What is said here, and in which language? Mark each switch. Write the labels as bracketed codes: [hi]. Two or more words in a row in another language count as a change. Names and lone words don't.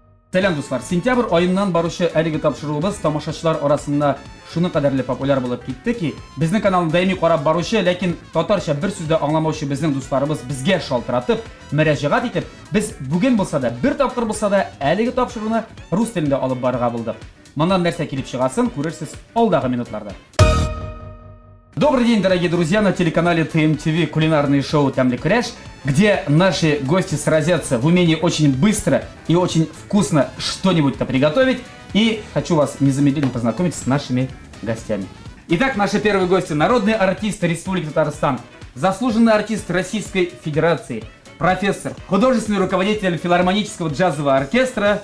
[tt] Selam dostlar. Sentyabr ayından barışı әлеге тапшыруыбыз тамашачылар арасында шуны кадәрле популяр булып китте ки, безнең каналны даими карап баручы, ләкин татарча бер сүз дә аңламаучы безнең дусларыбыз безгә шалтыратып, мөрәҗәгать итеп, без бүген булса да, бер тапкыр булса да әлеге тапшыруны рус телендә алып барырга булдык. Моннан нәрсә килеп чыгасын, күрерсез алдагы минутларда. [ru] Добрый день, дорогие друзья, на телеканале ТМТВ кулинарное шоу «Тамли Кряж», где наши гости сразятся в умении очень быстро и очень вкусно что-нибудь-то приготовить. И хочу вас незамедлительно познакомить с нашими гостями. Итак, наши первые гости – народный артист Республики Татарстан, заслуженный артист Российской Федерации, профессор, художественный руководитель филармонического джазового оркестра